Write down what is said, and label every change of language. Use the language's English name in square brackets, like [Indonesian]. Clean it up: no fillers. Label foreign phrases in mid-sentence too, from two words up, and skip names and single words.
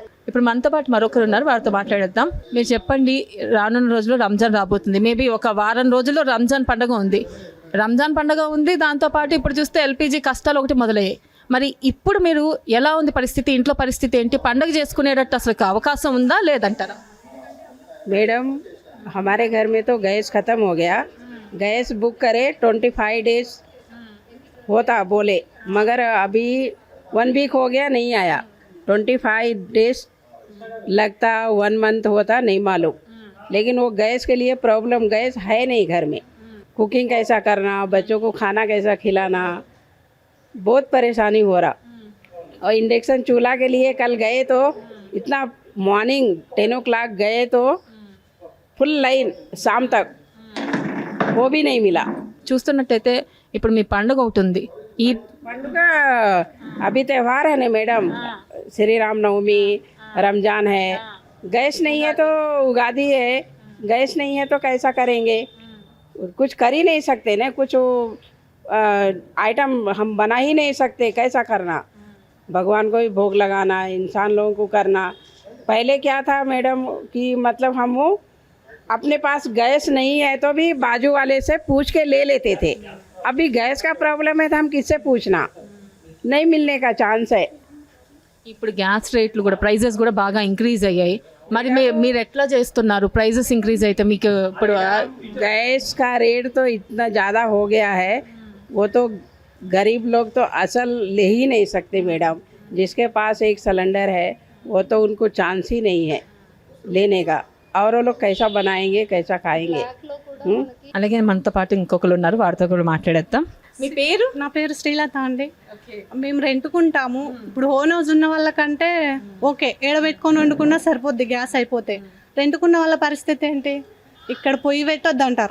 [Telugu] ఇప్పుడు మనతో పాటు మరొకరు ఉన్నారు, వారితో మాట్లాడేద్దాం. మీరు చెప్పండి, రానున్న రోజుల్లో రంజాన్ రాబోతుంది, మేబీ ఒక వారం రోజుల్లో రంజాన్ పండుగ ఉంది. దాంతోపాటు ఇప్పుడు చూస్తే ఎల్పిజి కష్టాలు ఒకటి మొదలయ్యాయి. మరి ఇప్పుడు మీరు ఎలా ఉంది పరిస్థితి, ఇంట్లో పరిస్థితి ఏంటి? పండుగ చేసుకునేటట్టు అసలు అవకాశం ఉందా లేదంటారా? [Hindi] मैडम हमारे घर में तो गैस ख़त्म हो गया, गैस बुक करे 25 days होता बोले, मगर अभी 1 week हो गया, नहीं आया. 25 days लगता, 1 month होता, नहीं मालूम. लेकिन वो गैस के लिए प्रॉब्लम, गैस है नहीं घर में. कुकिंग कैसा करना, बच्चों को खाना कैसा खिलाना, बहुत परेशानी हो रहा. और इंडक्शन चूल्हा के लिए कल गए तो इतना मॉर्निंग 10 o'clock गए तो [English] full line [Hindi] शाम तक वो भी नहीं मिला. [Telugu] చూస్తున్నట్టయితే ఇప్పుడు మీ పండుగ ఒకటి ఉంది, ఈ [Hindi] पंडुग अभी त्यौहार है ना मैडम, श्री राम नवमी, रमजान है. गैस नहीं है तो उगादी है, गैस नहीं है तो कैसा करेंगे? कुछ कर ही नहीं सकते ना, कुछ आइटम हम बना ही नहीं सकते, कैसा करना? भगवान को भी भोग लगाना, इंसान लोगों को करना, पहले क्या था मैडम कि मतलब हम अपने पास गैस नहीं है तो भी बाजू वाले से पूछ के ले लेते थे। अभी गैस का प्रॉब्लम है तो हम किससे पूछना, नहीं मिलने का चांस है। [Telugu] ఇప్పుడు గ్యాస్ రేట్లు కూడా ప్రైజెస్ కూడా బాగా ఇంక్రీజ్ అయ్యాయి. మరి మీరు ఎట్లా చేస్తున్నారు? [English] prices increase [Telugu] అయితే మీకు ఇప్పుడు [Hindi] गैस का रेट तो इतना ज़्यादा हो गया है, वो तो गरीब लोग तो असल ले ही नहीं सकते मैडम। जिसके पास एक सिलेंडर है वो तो उनको चांस ही नहीं है लेने का, और वो लोग कैसा बनाएंगे कैसा खाएंगे। [Telugu] అలాగే మనతో పాటు ఇంకొకరు ఉన్నారు, వారితో కూడా మాట్లాడేద్దాం. మీ పేరు? నా పేరు శ్రీలత అండి. మేము రెంట్కుంటాము. ఇప్పుడు [English] own house [Telugu] ఉన్న వాళ్ళకంటే ఓకే, ఏడబెట్టుకొని వండుకున్నా సరిపోద్ది, గ్యాస్ అయిపోతే. రెంట్కున్న వాళ్ళ పరిస్థితి ఏంటి? ఇక్కడ పొయ్యి పెట్టొద్దు అంటారు.